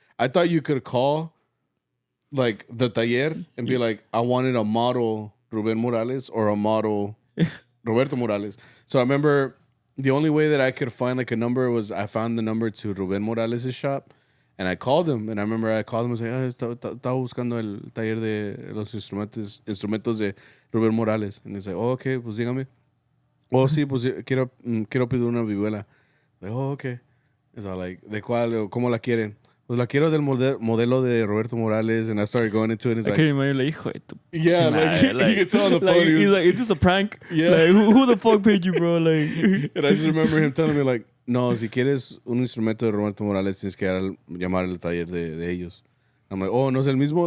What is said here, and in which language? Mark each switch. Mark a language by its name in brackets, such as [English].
[English] I thought you could call like the taller and be like, I wanted a model Rubén Morales or a model Roberto Morales. So I remember the only way that I could find like a number was I found the number to Rubén Morales' shop. And I called him, and I remember I called him and was like, [Spanish] estaba buscando el taller de los instrumentos de Rubén Morales. [English] And he's like, oh, okay, [Spanish] pues dígame. Oh, sí, pues quiero pedir una vihuela. [English] Like, oh, okay. It's all like, [Spanish] ¿de cuál o cómo la quieren? Pues la quiero del modelo de Roberto Morales. [English] And I started going into it, and it's I like... can't imagine, like, [Spanish] hijo de tu... [English] Yeah, like, you can tell on the phone. Like, he's like, it's just a prank. Yeah. Like, who the fuck paid you, bro? Like... And I just remember him telling me, like, [Spanish] no, si quieres un instrumento de Roberto Morales, tienes que llamar al taller de ellos. [English] I'm like, oh, [Spanish] ¿no es el mismo?